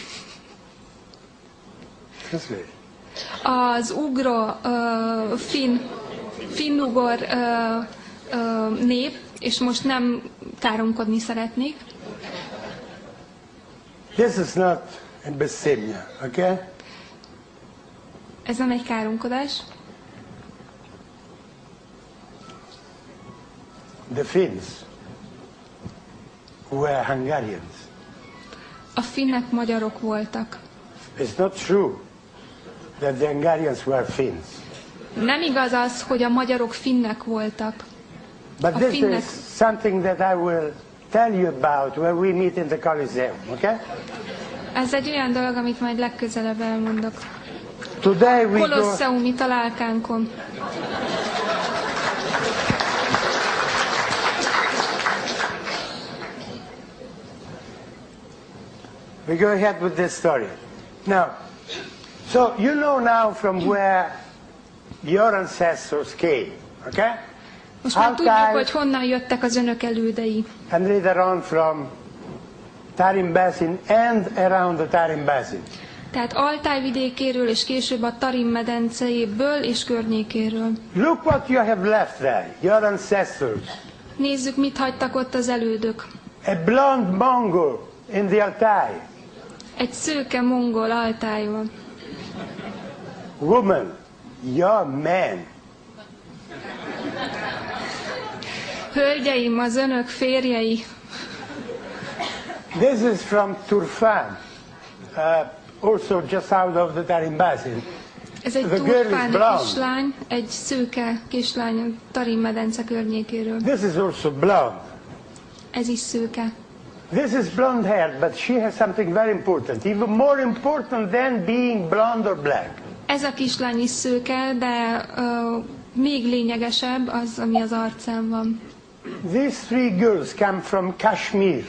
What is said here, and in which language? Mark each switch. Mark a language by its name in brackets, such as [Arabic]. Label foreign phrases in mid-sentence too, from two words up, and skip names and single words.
[Hungarian] Az finnugor nép, és most nem káromkodni szeretnék. [English] This is not a bestemmia, okay? [Hungarian] Ez nem egy káromkodás. [English] The Finns were Hungarians. [Hungarian] A finnek magyarok voltak. [English] It's not true that the Hungarians were Finns. [Hungarian] Nem igaz az, hogy a magyarok finnek voltak. [English] But this is something that I will tell you about when we meet in the Coliseum, okay? [Hungarian] Ez egy olyan dolog, amit majd legközelebb elmondok. [English] Today we [Hungarian] Kolosseumi találkánkon. [English] We go ahead with this story. Now, so you know now from where your ancestors came, okay? [Hungarian] Most már tudjuk, hogy honnan jöttek az önök elődei. [English] And later on from Tarim Basin and around the Tarim Basin. [Hungarian] Tehát Altáj vidékéről és később a Tarim medencéből és környékéről. [English] Look what you have left there, your ancestors. [Hungarian] Nézzük, mit hagytak ott az elődök. [English] A blonde Mongol in the Altai. [Hungarian] Egy szőke mongol Altájon. [English] Woman, your man. [Hungarian] Hölgyeim, az önök férjei. [English] This is from Turfan, also just out of the Tarim Basin. [Hungarian] Ez egy turfáni kislány, egy szőke kislány a Tarim medence környékéről. [English] This is also blonde. [Hungarian] Ez is szőke. [English] This is blonde hair, but she has something very important, even more important than being blonde or black. [Hungarian] Ez a kislány is szőke, de még lényegesebb az, ami az arcán van. [English] These three girls come from Kashmir.